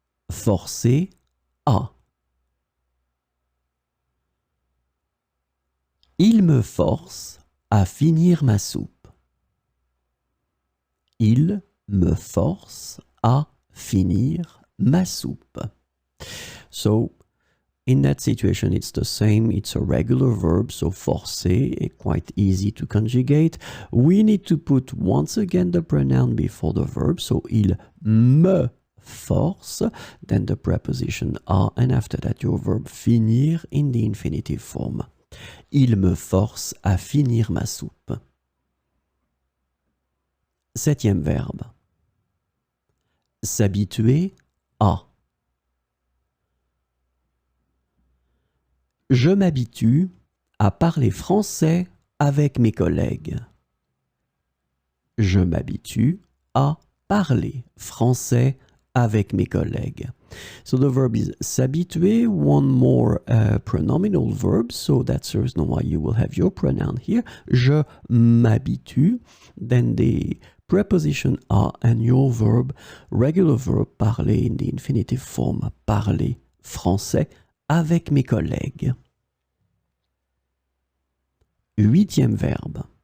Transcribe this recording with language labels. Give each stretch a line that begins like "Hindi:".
French: Forcer à. Il me force à finir ma soupe. Il me force à finir ma soupe.
English: So, in that situation, it's the same. It's a regular verb, so forcer, quite easy to conjugate. We need to put once again the pronoun before the verb. So,
French: il me force,
English: then the preposition a, and after that your verb finir in the infinitive form.
French: Il me force à finir ma soupe. Septième verbe. S'habituer à. Je m'habitue à parler français avec mes collègues. Je m'habitue à parler français avec mes collègues.
English: So the verb is s'habituer, one more pronominal verb, so that's the reason why you will have your pronoun here.
French: Je m'habitue,
English: then the preposition à and your verb, regular verb, parler in the infinitive form,
French: parler français avec mes collègues. Huitième verbe.